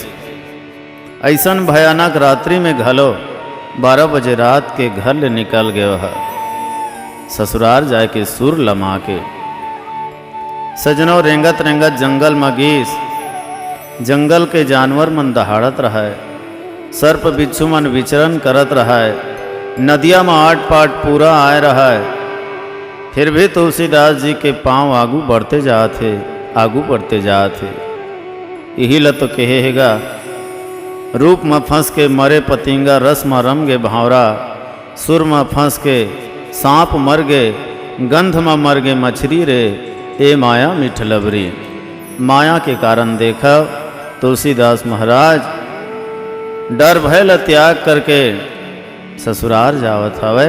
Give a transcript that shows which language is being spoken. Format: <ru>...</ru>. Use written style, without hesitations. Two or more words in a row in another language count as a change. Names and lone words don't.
<hne>ऐसन भयानक रात्रि में घलो 12 बजे रात के घर ले निकल गयो है, ससुराल जाए के सुर लमा के। सजनों, रेंगत रेंगत जंगल में गीस, जंगल के जानवर मन दहाड़त रहा है, सर्प बिच्छू मन विचरण करत रहा है, नदिया में आट पाट पूरा आए रहा है। फिर भी तुलसीदास जी के पांव आगू बढ़ते जाते, आगू बढ़ते जाते। यही ल तो कहेगा, रूप में फंस के मरे पतिंगा, रस में रम गे भावरा, सुर में फंस के सांप मर गे, गंध में मर गे मछली रे, ए माया मिठ लबरी। माया के कारण देखा तुलसीदास महाराज डर भय ल त्याग करके ससुराल जावत हवे।</hne>